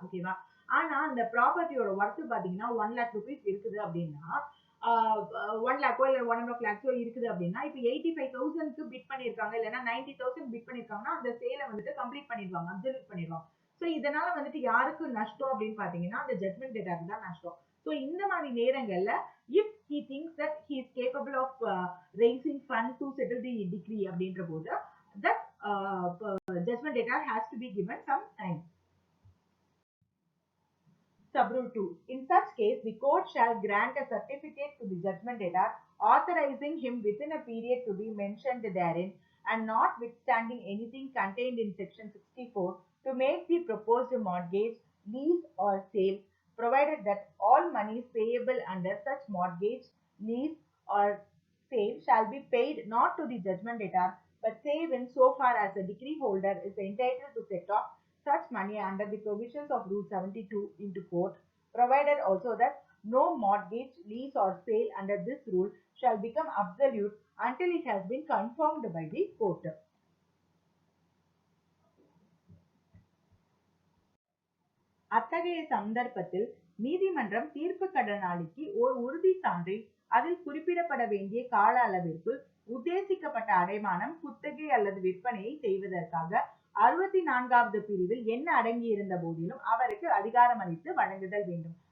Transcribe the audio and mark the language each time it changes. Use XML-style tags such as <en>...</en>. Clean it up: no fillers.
<ta>ஓகேவா, ஆனா அந்த ப்ராப்பர்ட்டியோட ஒர்த் பாத்தீங்கன்னா 1 lakh rupees இருக்குது அப்படின்னா 1 lakh இல்ல 1.5 lakhs இருக்குது அப்படின்னா இப்போ 85,000க்கு பிட் பண்ணிருக்காங்க, இல்லைன்னா 90,000 பிட் பண்ணிருக்காங்கன்னா அந்த சேலை வந்துட்டு கம்ப்ளீட் பண்ணிடுவாங்க, அப்சல்யூட் பண்ணிடுவாங்க. ஸோ இதனால வந்துட்டு யாருக்கு நஷ்டம் அப்படின்னு பாத்தீங்கன்னா அந்த ஜட்மெண்ட் டேட்டாக்கு தான் நஷ்டம். ஸோ இந்த மாதிரி நேரங்கள்ல</ta> <en>if he thinks that he is capable of raising funds to settle the decree</en> <ta>அப்படின்ற போது</ta> <en>that judgment debtor has to be given some time. Subrule 2. In such case, the court shall grant a certificate to the judgment debtor authorizing him within a period to be mentioned therein and notwithstanding anything contained in section 64 to make the proposed mortgage, lease or sale, provided that all monies payable under such mortgage, lease or sale shall be paid not to the judgment debtor but save in so far as the decree holder is entitled to set off such money under the provisions of Rule 72 into court, provided also that no mortgage, lease or sale under this rule shall become absolute until it has been confirmed by the court.</en> <ta>அத்தகைய சந்தர்ப்பத்தில் நீதிமன்றம் தீர்ப்பு கடனாளிக்கு ஒரு உறுதி சான்றில் அதில் குறிப்பிடப்பட வேண்டிய கால அளவிற்குள் உத்தேசிக்கப்பட்ட அடைமானம், குத்தகை அல்லது விற்பனையை செய்வதற்காக 64வது பிரிவில் என்ன அடங்கி இருந்த போதிலும் அவருக்கு அதிகாரம் அளித்து வழங்குதல் வேண்டும்.</ta>